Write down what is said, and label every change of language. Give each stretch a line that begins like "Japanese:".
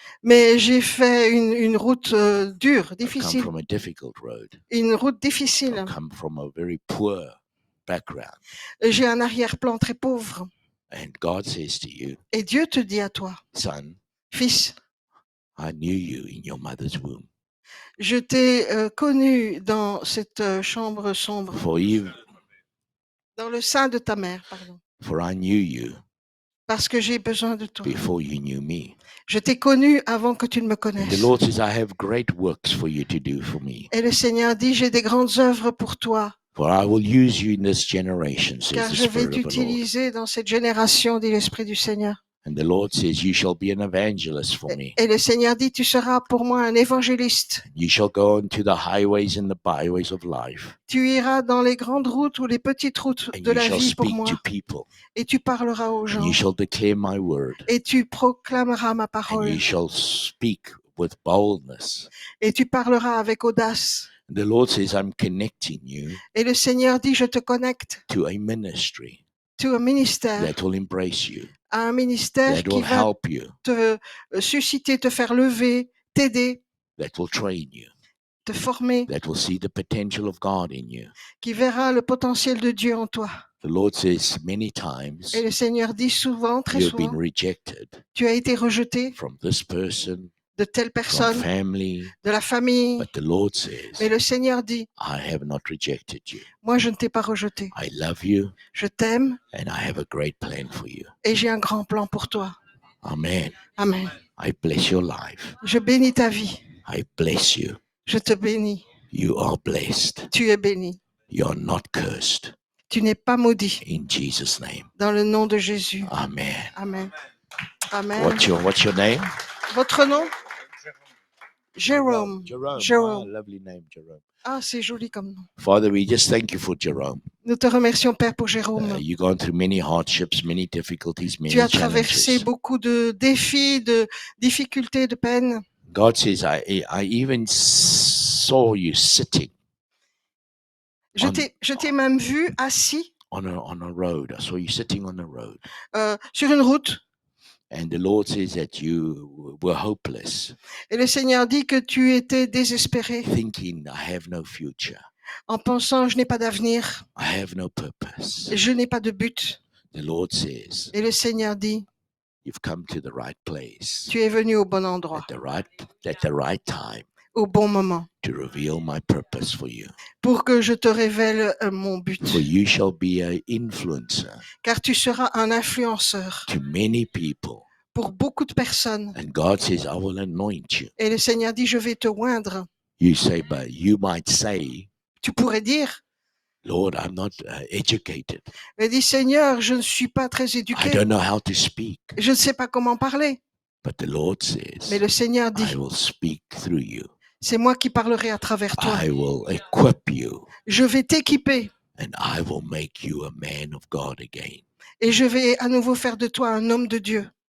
French: mais j'ai fait une route dure,
English: I've come
French: difficile.
English: from a difficult road.
French: Une route difficile.
English: I've come from a very poor background.
French: J'ai un arrière-plan très pauvre.
English: And God says to you,
French: Et Dieu te dit à toi,
English: son,
French: fils,
English: I knew you in your mother's womb.
French: je t'ai connu dans cette chambre sombre, dans le sein de ta mère, pardon,
English: For I knew you
French: parce que j'ai besoin de toi.
English: before you knew me.
French: Je t'ai connu avant que tu ne me
English: And the
French: connaisses.
English: Lord says, I have great works for you to do for me.
French: Et le Seigneur dit, j'ai des grandes œuvres pour toi,
English: For I will use you in this generation,
French: car
English: says the
French: je vais
English: Spirit of the Lord.
French: t'utiliser dans cette génération, dit l'Esprit du Seigneur.
English: And the Lord says, you shall be an evangelist for me.
French: Et le Seigneur dit, tu seras pour moi un évangéliste.
English: You shall go into the highways and the byways of life.
French: Tu iras dans les grandes routes ou les petites routes
English: And
French: de
English: you
French: la
English: shall
French: vie pour
English: speak
French: moi.
English: to people.
French: Et tu parleras aux
English: And
French: gens.
English: you shall declare my word.
French: Et tu proclameras ma
English: And
French: parole.
English: you shall speak with boldness.
French: Et tu parleras avec audace.
English: The Lord says, I'm connecting you
French: Et le Seigneur dit, je te connecte
English: to a ministry
French: à un ministère,
English: that will embrace you,
French: à un ministère
English: that
French: qui
English: will
French: va
English: help you,
French: te susciter, te faire lever, t'aider,
English: that will train you,
French: te former,
English: that will see the potential of God in you.
French: qui verra le potentiel de Dieu en toi.
English: The Lord says many times,
French: Et le Seigneur dit souvent, très
English: you have been
French: souvent,
English: rejected
French: tu as été rejeté
English: from this person,
French: de telle
English: from
French: personne,
English: family.
French: de la famille.
English: But the Lord
French: Mais
English: says,
French: le Seigneur dit,
English: I have not rejected you.
French: moi je ne t'ai pas rejeté.
English: I love you
French: Je t'aime
English: and I have a great plan for you.
French: et j'ai un grand plan pour toi. Amen. Amen.
English: I bless your life.
French: Je bénis ta vie.
English: I bless you.
French: Je te bénis.
English: You are blessed.
French: Tu es béni.
English: You are not cursed.
French: Tu n'es pas maudit.
English: In Jesus' name.
French: Dans le nom de Jésus. Amen. Amen. Amen.
English: What's your name?
French: Votre nom? Jérôme.
English: Jerome.
French: Jérôme.
English: Ah, lovely name, Jerome.
French: Ah, c'est joli comme nom.
English: Father, we just thank you for Jerome.
French: Nous te remercions, Père, pour Jérôme.
English: You've gone through many hardships, many difficulties, many
French: Tu as traversé
English: challenges.
French: beaucoup de défis, de difficultés, de peines.
English: God says, I even saw you sitting
French: Je t'ai même vu assis
English: on a road. I saw you sitting on a road.
French: sur une route.
English: And the Lord says that you were hopeless,
French: Et le Seigneur dit que tu étais désespéré
English: thinking, I have no future.
French: en pensant, je n'ai pas d'avenir,
English: I have no purpose.
French: je n'ai pas de but.
English: The Lord says,
French: Et le Seigneur dit,
English: You've come to the right place
French: Tu es venu au bon endroit,
English: at the right time
French: au bon moment,
English: to reveal my purpose for you.
French: pour que je te révèle mon but.
English: For you shall be an influencer
French: Car tu seras un influenceur
English: to many people.
French: pour beaucoup de personnes.
English: And God says, I will anoint you.
French: Et le Seigneur dit, je vais te oindre.
English: You say, but you might say,
French: Tu pourrais dire,
English: Lord, I'm not educated.
French: mais dis, Seigneur, je ne suis pas très
English: I
French: éduqué.
English: don't know how to speak.
French: Je ne sais pas comment parler.
English: But the Lord
French: Mais
English: says,
French: le Seigneur dit,
English: I will speak through you.
French: c'est moi qui parlerai à travers toi.
English: I will equip you.
French: Je vais t'équiper
English: And I will make you a man of God again.
French: et je vais à nouveau faire de toi un homme de Dieu.